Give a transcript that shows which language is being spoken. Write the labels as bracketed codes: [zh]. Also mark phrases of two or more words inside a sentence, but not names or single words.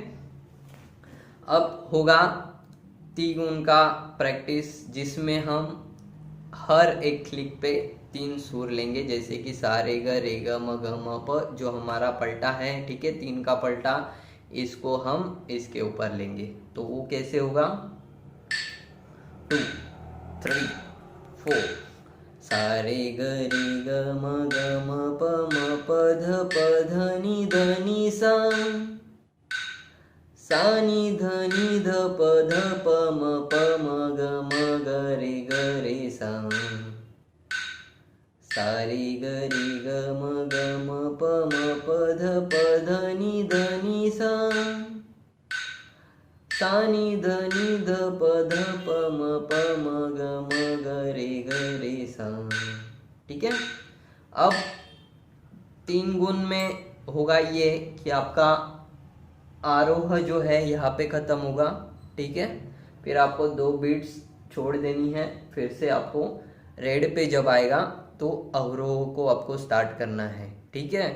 [hi] अब होगा तीगुन का प्रैक्टिस, जिसमें हम हर एक क्लिक पे 3 सुर लेंगे, जैसे कि सा रे ग म ग म प, जो हमारा पलटा है, ठीक है, 3 का पलटा, इसको हम इसके ऊपर लेंगे। तो वो कैसे होगा, 2 3 4 सा रे ग म प ध नि ध सा, सा नि ध प म ग रे सा, सा रे ग म प ध नि सा, सा नि ध प म ग रे सा, ठीक है। अब 3 गुण में होगा ये कि आपका आरोह जो है यहाँ पे खत्म होगा, ठीक है, फिर आपको 2 बीट्स छोड़ देनी है, फिर से आपको रेड पे जब आएगा तो अवरोह को आपको स्टार्ट करना है, ठीक है।